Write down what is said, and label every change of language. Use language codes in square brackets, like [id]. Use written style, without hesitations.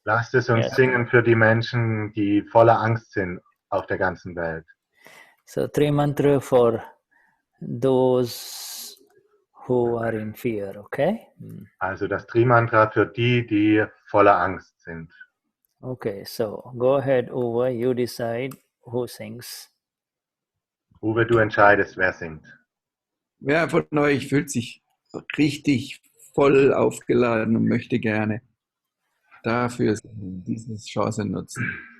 [de] Lasst es uns singen für die Menschen, die voller Angst sind auf der ganzen Welt. [en] So Tri Mantra for those who are in fear, okay? [de] Also das Tri Mantra für die, die voller Angst sind. [en] Okay, so go ahead, Uwe, you decide who sings. [de] Uwe, du entscheidest, wer singt. Wer von euch fühlt sich richtig voll aufgeladen und möchte gerne dafür diese Chance nutzen?